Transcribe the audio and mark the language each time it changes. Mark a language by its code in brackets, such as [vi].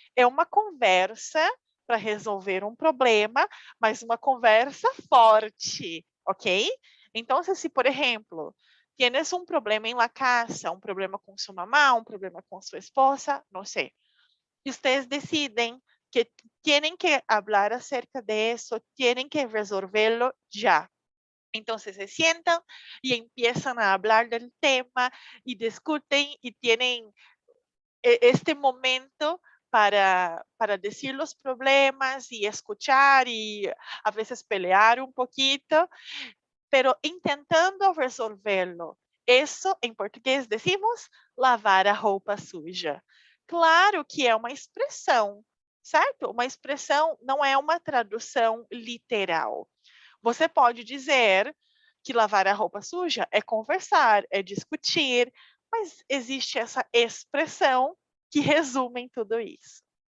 [pt] É uma conversa para resolver um problema, mas uma conversa forte, ok? Então, se por exemplo, [es] tienes un problema en la casa, un problema con su mamá, un problema con su esposa, no sé, y ustedes deciden que tienen que hablar acerca de eso, tienen que resolverlo ya. Entonces se sientan y empiezan a hablar del tema y discuten y tienen este momento para decir los problemas y escuchar y a veces pelear un poquito, pero intentando resolverlo. [pt] Isso, em português, decimos lavar a roupa suja. Claro que é uma expressão, certo? Uma expressão não é uma tradução literal. Você pode dizer que lavar a roupa suja é conversar, é discutir, mas existe essa expressão que resume tudo isso.